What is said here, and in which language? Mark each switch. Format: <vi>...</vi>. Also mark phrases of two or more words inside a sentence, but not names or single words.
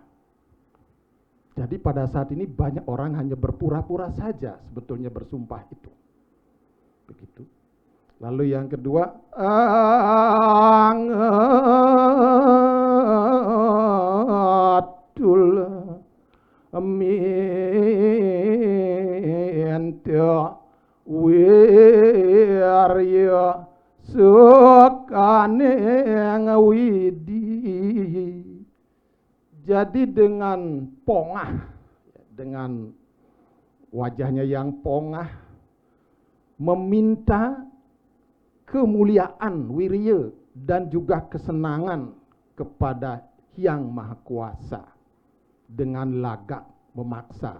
<id>Jadi pada saat ini banyak orang hanya berpura-pura saja sebetulnya bersumpah itu. Begitu. Lalu yang kedua,</id> <kaw>angatul minta wirya sukaneng widi.</kaw> <id>Jadi dengan pongah, dengan wajahnya yang pongah, meminta kemuliaan, wirya, dan juga kesenangan kepada Yang Maha Kuasa dengan lagak memaksa.</id>